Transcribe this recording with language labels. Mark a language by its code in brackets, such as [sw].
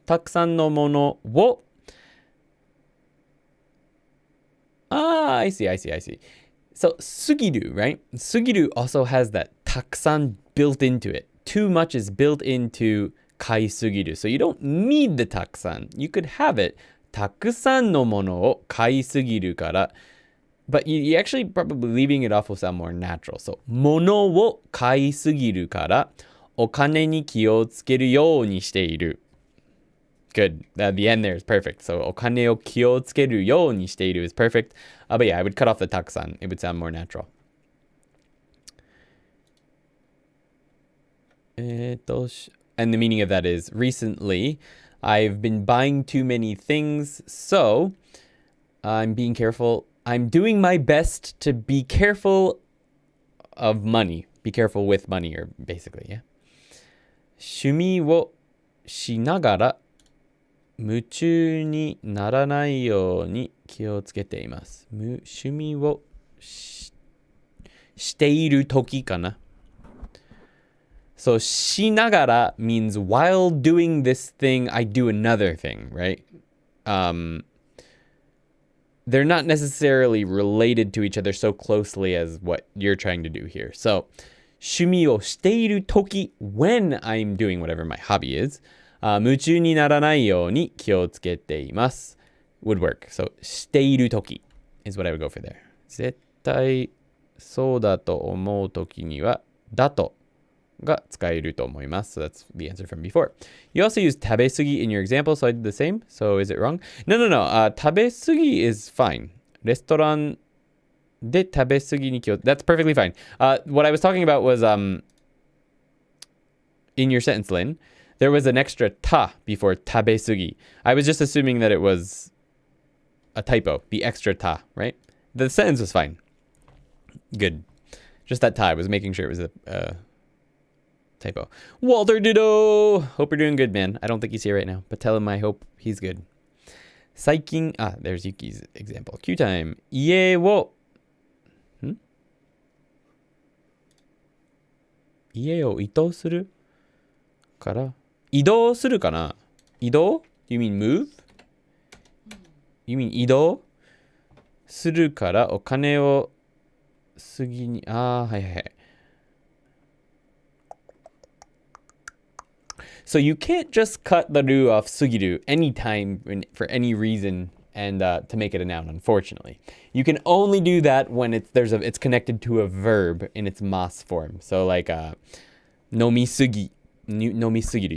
[ja] たくさんのものを [en] I see. So, すぎる, right? すぎる also has that たくさん built into it. Too much is built into 買いすぎる. So you don't need the たくさん. You could have it. [ja] たくさんのものを買いすぎるから. [en] But you actually probably leaving it off will sound more natural. [ja] So ものを買いすぎるからお金に気をつけるようにしている. [en] Good. The end there is perfect. [ja] So お金を気をつけるようにしている [en] is perfect. But yeah, I would cut off the たくさん. It would sound more natural. And the meaning of that is recently I've been buying too many things, so I'm being careful. I'm doing my best to be careful of money. Be careful with money, or basically, yeah. [ja] 趣味をしながら夢中にならないように気をつけています。趣味をしている時かな。 [en] So, しながら means while doing this thing, I do another thing, right? They're not necessarily related to each other so closely as what you're trying to do here. So, [ja] 趣味をしているとき [en] when I'm doing whatever my hobby is, [ja] 夢中にならないように気をつけています [en] would work. So, しているとき is what I would go for there. [ja] 絶対そうだと思うときにはだとが使えると思います。 [en] So that's the answer from before. You also used 食べ過ぎ in your example, so I did the same. So is it wrong? No. 食べ過ぎ is fine. [ja] レストランで食べ過ぎに気を... [en] That's perfectly fine. What I was talking about was in your sentence, Lynn, there was an extra た before 食べ過ぎ. I was just assuming that it was a typo, the extra た, right? The sentence was fine. Good. Just that た. I was making sure it was a typo. Walter Ditto! Hope you're doing good, man. I don't think he's here right now, but tell him I hope he's good. 最近, there's Yuki's example. Q time. [ja] 家を移動するから移動するかな移動 [en] You mean move? You mean [ja] 移動するからお金を過ぎにはい。 [en] So you can't just cut the ru off sugiru anytime for any reason and to make it a noun, unfortunately. You can only do that when it's connected to a verb in its mas form. So like nomisugi, nomisugiru.